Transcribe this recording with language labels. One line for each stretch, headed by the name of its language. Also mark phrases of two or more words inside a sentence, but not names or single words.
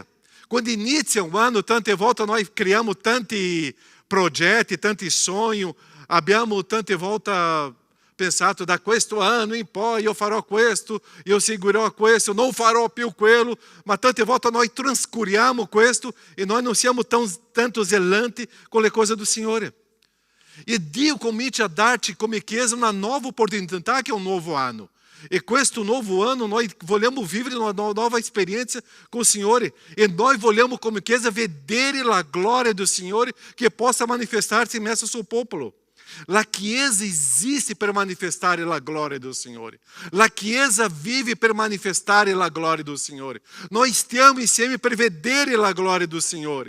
Italian: Quando inizia un anno, tante volte noi creiamo tanti progetti, tanti sogni, abbiamo tante volte pensato da questo anno in poi io farò questo, io seguirò questo, non farò più quello, ma tante volte noi trascuriamo questo e noi non siamo tanto zelanti con le cose do Signore. E Dio comincia a darci come Chiesa una nuova opportunità che è un nuovo anno. E questo nuovo ano noi vogliamo vivere
Portuguese: uma nova experiência com o Senhor.
Italian: E nós vogliamo come Chiesa vedere la gloria do Signore che possa manifestar-se in mezzo al suo popolo. La Chiesa esiste per manifestare la gloria do Signore. La Chiesa vive per manifestare la gloria do Signore. Noi stiamo insieme per vedere la gloria do Signore.